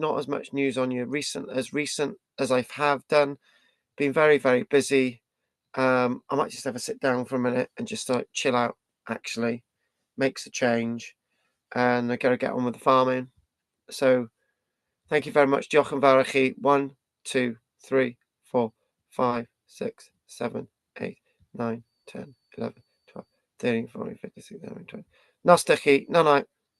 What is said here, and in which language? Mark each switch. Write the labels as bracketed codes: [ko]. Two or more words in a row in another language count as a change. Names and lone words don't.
[en] Not as much news on you recent as I have done. Been very, very busy. I might just have a sit down for a minute and just like chill out, actually. Makes a change. And I gotta get on with the farming. So thank you very much. [cy] Diolch yn fawr i chi. 1, 2, 3, 4, 5, 6, 7, 8, 9, 10, 11, 12, 13, 14, 15, 16, 17, 20. Nos da chi. [en] No, no.